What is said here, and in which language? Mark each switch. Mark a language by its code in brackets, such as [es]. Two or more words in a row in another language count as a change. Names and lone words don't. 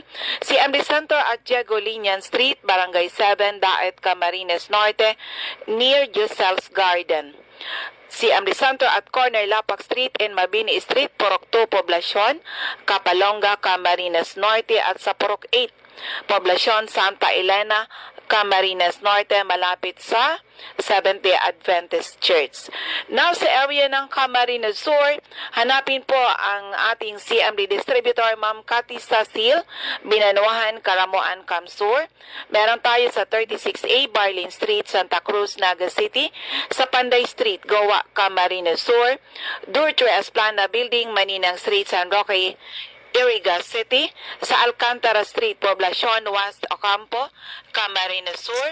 [en] CMD Center at Diego Linian Street, Barangay 7, Daet, Camarines Norte, near Giselle's Garden. [tl] CMD Center at Corner Lapak Street and Mabini Street, Purok 2, Poblacion, Capalonga, Camarines Norte at sa Purok 8, Poblacion, Santa Elena, Camarines Norte, malapit sa Seventh-day Adventist Church. Now, sa area ng Camarines Sur, hanapin po ang ating CMD distributor, Ma'am Cathy Sasil, Binanuahan, Karamuan, Kamsur. Meron tayo sa 36A, Barlin Street, Santa Cruz, Naga City. Sa Panday Street, Goa, Camarines Sur. Durtre Esplana Building, Maninang Street, San Roque, Iriga City. Sa Alcantara Street, Poblacion, West Ocampo, Camarines Sur.